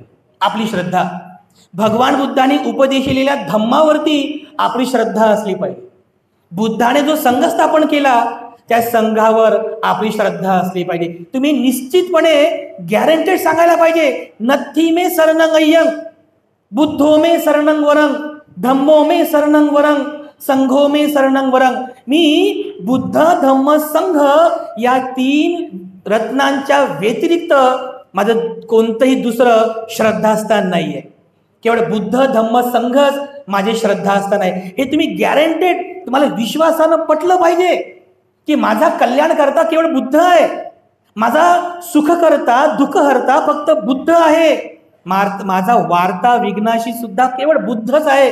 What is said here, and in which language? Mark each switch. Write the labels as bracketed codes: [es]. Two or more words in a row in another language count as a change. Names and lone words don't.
[mr] आपली श्रद्धा भगवान बुद्धांनी उपदेशिलेल्या धम्मावरती आपली श्रद्धा असली पाहिजे. बुद्धाने जो संघ स्थापन केला त्या संघावर आपली श्रद्धा असली पाहिजे. तुम्ही निश्चितपणे गॅरंटेड सांगायला पाहिजे, [pi] नथी मे शरणं अय्यं, बुद्धो मे शरणं वरं, धम्मो मे शरणं वरं, संघो मे शरणं वरं. [mr] मी बुद्ध धम्म संघ या 3 रत्नांच्या व्यतिरिक्त माझं कोणतंही दुसरं श्रद्धास्थान नाहीये. केवळ बुद्ध धम्म संघच माझे श्रद्धास्थान आहे. हे तुम्ही गॅरंटेड, तुम्हाला विश्वासानं पटलं पाहिजे की माझा कल्याण करता केवळ बुद्ध आहे, माझा सुख करता दुःख हरता फक्त बुद्ध आहे, माझा वार्ता विघ्नाशी सुद्धा केवळ बुद्धच आहे.